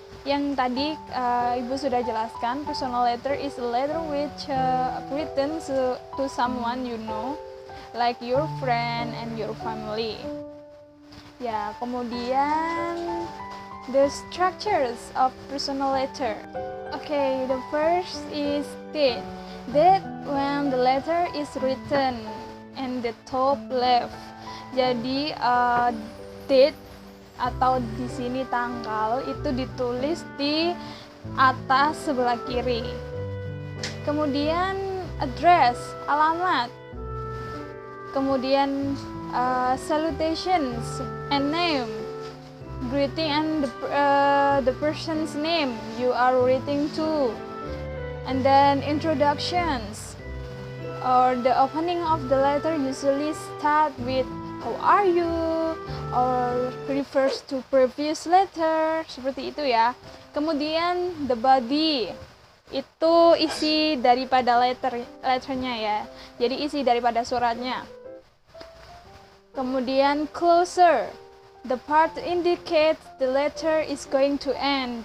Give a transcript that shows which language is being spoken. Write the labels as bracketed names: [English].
[Indonesian] Yang tadi Ibu sudah jelaskan, [English] personal letter is a letter which written to someone you know, like your friend and your family. [Indonesian] Ya, kemudian [English] the structures of personal letter. Okay, the first is date. Date when the letter is written in the top left. [Indonesian] Jadi date atau di sini tanggal itu ditulis di atas sebelah kiri. Kemudian address, alamat. [English] Kemudian salutations and name, greeting and the person's name you are writing to, and then introductions, or the opening of the letter usually start with how are you, or refers to previous letter, [Indonesian] seperti itu ya. Kemudian [English] the body, [Indonesian] itu isi daripada letternya ya, jadi isi daripada suratnya. [English] Kemudian closer, the part indicates the letter is going to end.